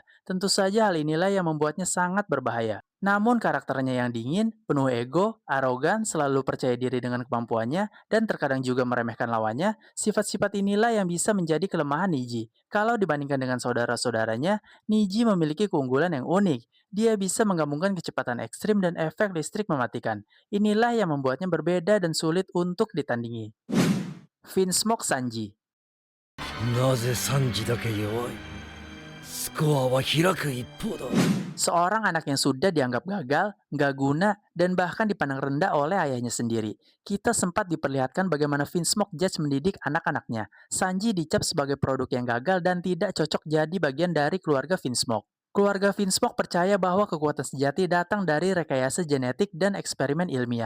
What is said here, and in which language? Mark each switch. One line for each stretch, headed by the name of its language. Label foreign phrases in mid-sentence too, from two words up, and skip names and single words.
Indonesian: Tentu saja hal inilah yang membuatnya sangat berbahaya. Namun karakternya yang dingin, penuh ego, arogan, selalu percaya diri dengan kemampuannya, dan terkadang juga meremehkan lawannya, sifat-sifat inilah yang bisa menjadi kelemahan Niji. Kalau dibandingkan dengan saudara-saudaranya, Niji memiliki keunggulan yang unik. Dia bisa menggabungkan kecepatan ekstrim dan efek listrik mematikan. Inilah yang membuatnya berbeda dan sulit untuk ditandingi. Vinsmoke Sanji.
Japanese: なぜサンジだけ弱い。スコアは開く一方だ。
Indonesian: Seorang anak yang sudah dianggap gagal, nggak guna, dan bahkan dipandang rendah oleh ayahnya sendiri. Kita sempat diperlihatkan bagaimana Vinsmoke Judge mendidik anak-anaknya. Sanji dicap sebagai produk yang gagal dan tidak cocok jadi bagian dari keluarga Vinsmoke. Keluarga Vinsmoke percaya bahwa kekuatan sejati datang dari rekayasa genetik dan eksperimen ilmiah.